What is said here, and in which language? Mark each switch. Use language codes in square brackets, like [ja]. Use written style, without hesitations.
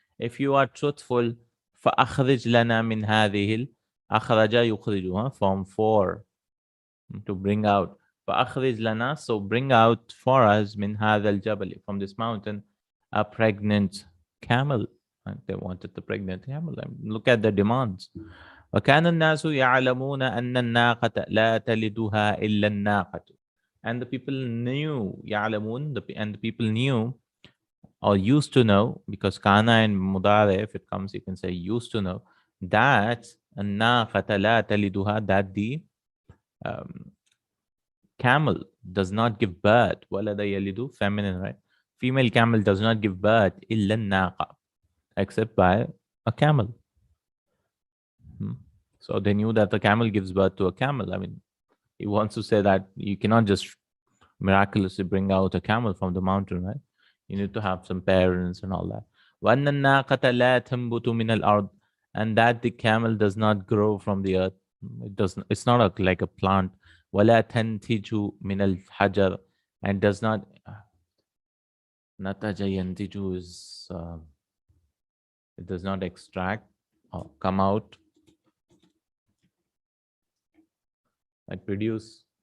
[en] If you are truthful, [ar] فَأَخْرِجْ لَنَا مِنْ هَذِهِ أَخْرَجَ يُخْرِجُ, [en] form 4, to bring out. [ar] فأخرج لنا, [en] so bring out for us [ar] من هذا الجبل, [en] from this mountain, a pregnant camel. And they wanted the pregnant camel. And look at the demands. [ar] وكان الناس يعلمون أن الناقة لا تلدها إلا الناقة. [en] And the people knew, [ar] يعلمون, [en] and the people knew or used to know, because kana and mudare, if it comes, you can say used to know, that [ar] الناقة لا تلدها, [en] that the um, camel does not give birth. [ar] ولد يلد, [en] feminine, right? Female camel does not give birth [ar] إلا الناقة, [en] except by a camel. So they knew that the camel gives birth to a camel. I mean, he wants to say that you cannot just miraculously bring out a camel from the mountain, right? You need to have some parents and all that. [ar] وَأَنَّ النَّاقَةَ لَا تَنْبُتُ مِنَ الْأَرْضِ, [en] and that the camel does not grow from the earth. It doesn't. It's not like a plant. [ar] وَلَا تَنْتِجُ مِنَ الْحَجَرِ, [en] and does not. [ar] نَتَجَ يَنْتِجُ [en] is it does not extract or come out, like produce.